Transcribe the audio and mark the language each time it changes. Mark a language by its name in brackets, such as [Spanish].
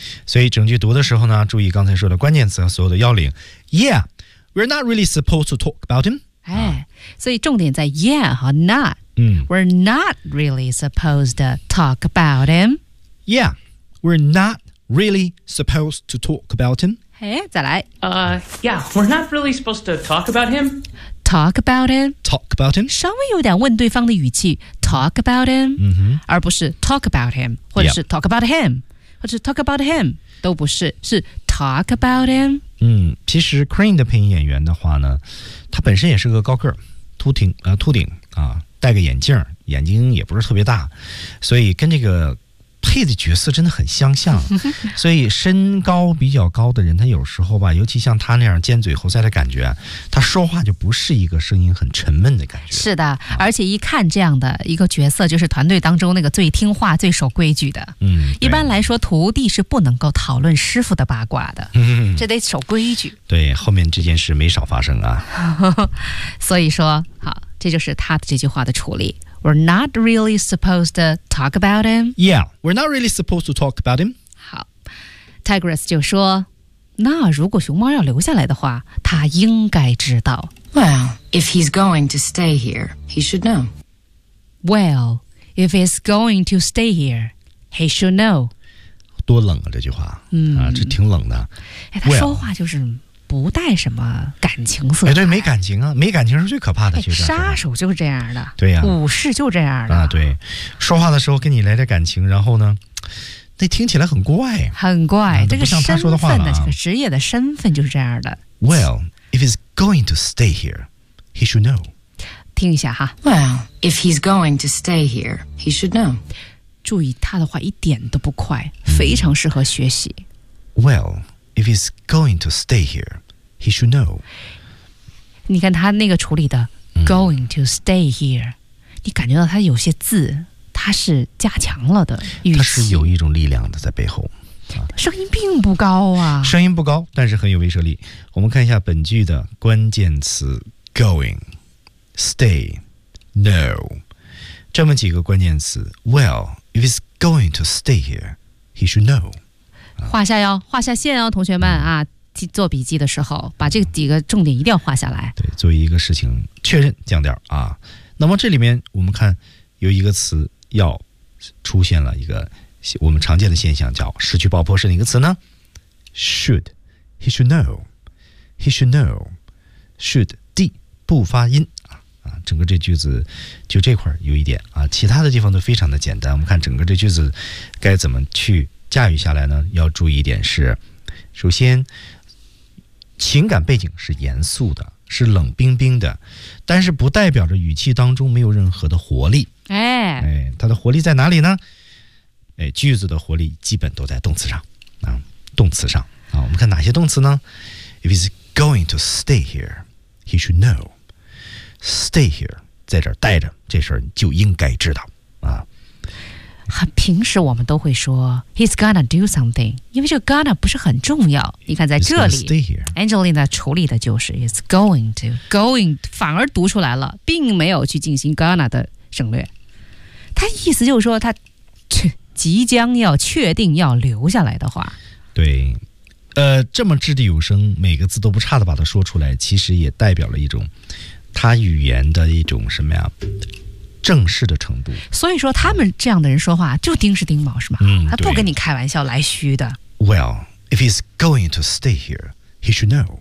[Chinese] 所以整句读的时候呢，注意刚才说的关键词和所有的要领。 [English] Yeah, we're not really supposed to talk about him. [Chinese] 所以重点在 [English] yeah 和 not、We're not really supposed to talk about him. Yeah, we're not really supposed to talk about him. [Chinese] 再来。 [English] We're not really supposed to talk about him. Talk about him. Talk about him. [Chinese] 稍微有点问对方的语气。 [English] talk about him,、 mm-hmm. [Chinese] 而不是 [English] talk about him, [Chinese] 或者是 [English] talk about him,、 yep. [Chinese] 或者是 [English] talk about him, [Chinese] 都不是，是 [English] talk about him.、 [Chinese] 嗯、其实 Crane 的配音演员的话呢，他本身也是个高个儿，秃顶、戴个眼镜，眼睛也不是特别大，所以跟这个配的角色真的很相像，所以身高比较高的人，他有时候吧，尤其像他那样尖嘴猴腮的感觉，他说话就不是一个声音很沉闷的感觉。是的、啊、而且一看这样的一个角色，就是团队当中那个最听话最守规矩的。嗯，一般来说徒弟是不能够讨论师傅的八卦的、嗯、这得守规矩。对，后面这件事没少发生啊。所以说好，这就是他的这句话的处理。 [English] We're not really supposed to talk about him. Yeah, we're not really supposed to talk about him. [Chinese] 好 ,Tigress 就说，那如果熊猫要留下来的话，他应该知道。 [English] Well, if he's going to stay here, he should know. Well, if he's going to stay here, he should know. [Chinese] 多冷啊这句话、嗯、啊，这挺冷的。哎，他说话就是不带什么感情色彩。哎，对，没感情啊，没感情是最可怕的、哎、杀手就是这样的。对呀、啊、武士就这样的啊。对，说话的时候跟你来点感情，然后呢那听起来很怪，很怪、啊、不像他说的话了。这个身份的，这个职业的身份就是这样的。 [English] Well, if he's going to stay here, he should know. [Chinese] 听一下哈。 [English] Well, if he's going to stay here, he should know. [Chinese] 注意他的话一点都不快，非常适合学习、 [English] 嗯、Well,If he's going to stay here, he should know. [Chinese] 你看他那个处理的、嗯、 [English] going to stay here, [Chinese] 你感觉到他有些字他是加强了的语气，他是有一种力量的在背后、啊、声音并不高啊，声音不高但是很有威慑力。我们看一下本句的关键词 going, stay, know, 这么几个关键词。 [English] Well, if he's going to stay here, he should know. [Chinese] 画下哟，画下线哦，同学们啊，做笔记的时候把这几个重点一定要画下来。对，作为一个事情确认降调啊。那么这里面我们看有一个词要出现了，一个我们常见的现象叫失去爆破，是哪个词呢？ should, [English] he should know, he should know, [Chinese] should, D, 不发音啊，整个这句子就这块有一点啊，其他的地方都非常的简单。我们看整个这句子该怎么去驾驭下来呢，要注意一点是，首先情感背景是严肃的，是冷冰冰的，但是不代表着语气当中没有任何的活力。哎哎，它的活力在哪里呢？哎，句子的活力基本都在动词上啊，动词上啊。我们看哪些动词呢？ [English] If he's going to stay here, he should know. Stay here, [Chinese] 在这儿待着，这事儿就应该知道啊。很平时我们都会说 [English] He's gonna do something， [Chinese] 因为这个 gonna 不是很重要。你看在这里 Angelina 处理的就是 [English] He's going to going [Chinese] 反而读出来了，并没有去进行 gonna 的省略。他意思就是说他即将要确定要留下来的话。对，这么掷地有声，每个字都不差的把它说出来，其实也代表了一种他语言的一种什么呀，正式的程度。所以说他们这样的人说话就钉是钉毛是吗、嗯、他不跟你开玩笑来虚的。 [English] Well, if he's going to stay here, he should know.